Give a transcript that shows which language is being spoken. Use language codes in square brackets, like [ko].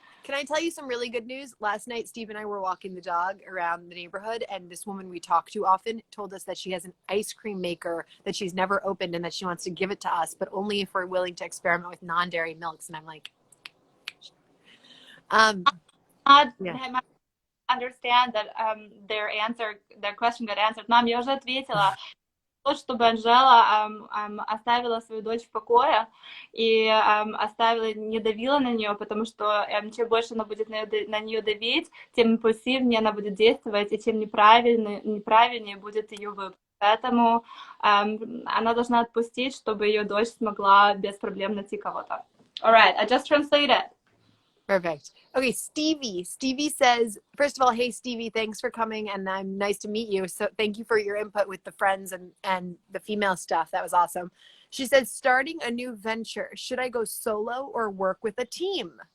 [en] Can I tell you some really good news? Last night, Steve and I were walking the dog around the neighborhood, and this woman we talk to often told us that she has an ice cream maker that she's never opened and that she wants to give it to us, but only if we're willing to experiment with non-dairy milks. And I'm like, yeah. I understand that their question got answered. [ru] Мам, я уже ответила. Чтобы Анжела оставила свою дочь в покое и оставила, не давила на нее, потому что чем больше она будет на нее давить, тем импульсивнее она будет действовать, и тем неправильнее будет ее выбор. Поэтому она должна отпустить, чтобы ее дочь смогла без проблем найти кого-то. [en] All right, I just translated. Perfect. Okay, Stevie. Stevie says, first of all, hey, Stevie, thanks for coming, and I'm nice to meet you. So thank you for your input with the friends and the female stuff. That was awesome. She says, starting a new venture. Should I go solo or work with a team?